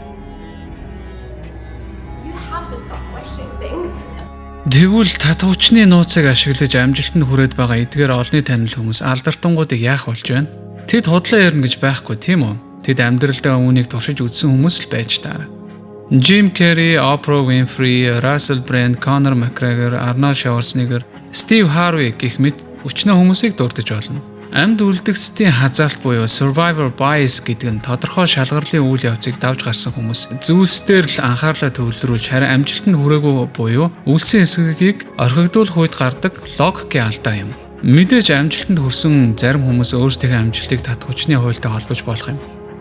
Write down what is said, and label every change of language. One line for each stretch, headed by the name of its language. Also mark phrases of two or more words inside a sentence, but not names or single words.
Mongolian: Тэгвэл татах хүчний нууцыг ашиглаж амжилтанд хүрээд байгаа эдгээр олонний танил хүмүүс алдартангуудыг яах болж байна? Тэд худлаа ярина гэж байхгүй тийм үү? Тэд амьдралдаа үүнийг туршиж үзсэн хүмүүс л байж таарна. Jim Carrey, Oprah Winfrey, Russell Brand, Conor McGregor, Arnold Schwarzenegger, Steve Harvey гэх мэт өчнөө хүмүүсийг дурдж болно. Амьд үлдгэсдийн хазаалт буюу
English: survivor bias
Mongolian: гэдэг нь тодорхой шалгарлын үйл явцыг давж гарсан хүмүүс зүйлсээр л анхаарлаа төвлөрүүлж харин амжилтанд хүрээгүй буюу үлдсэн хэсгийг орхигдуулах үед гардаг логикийн алдаа юм. Мэдээж амжилтанд хүрсэн зарим хүмүүс өөрсдийнхөө амжилтыг татах хүчний хуультай холбож болох юм.